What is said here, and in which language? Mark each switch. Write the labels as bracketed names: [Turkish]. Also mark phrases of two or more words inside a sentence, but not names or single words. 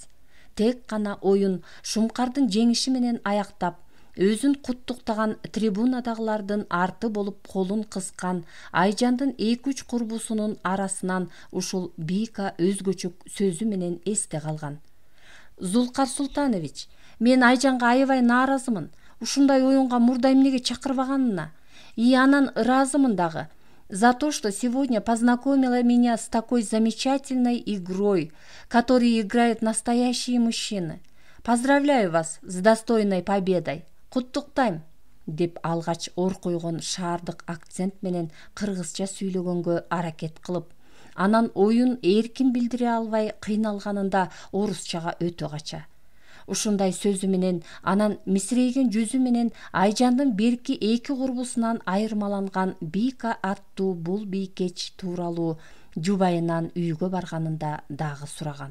[Kyrgyz] Тек гана оюн Шумкардын жеңиши менен аяктап, өзүн куттуктаган трибунадагылардын арты болуп колун кыскан Айжандын 2-3 курбусунун арасынан ушул Бийка өзгөчө сөзү менен эсте калган. "Зулкар Султанович, мен Айжанга аябай нааразымын. Ушундай оюнга мурда эмнеге чакырбаганына. И анан ыраазымын дагы. [Russian] За то, что сегодня познакомила меня с такой замечательной игрой, которой играют настоящие мужчины. Поздравляю вас с достойной победой. [Kyrgyz] Куттуктайм", деп алгач ор койгон шаардык акцент менен кыргызча сүйлөгөнгө аракет кылып, анан оюн эркин билдире албай кыйналганында орусчага өтө кача. Ушундай сөзү менен, анан мисирейген жүзү менен Айжандын берки 2 курбусунан айырмаланган Бийка аттуу бул бийкеч тууралуу жубайынан үйгө барганында дагы сураган.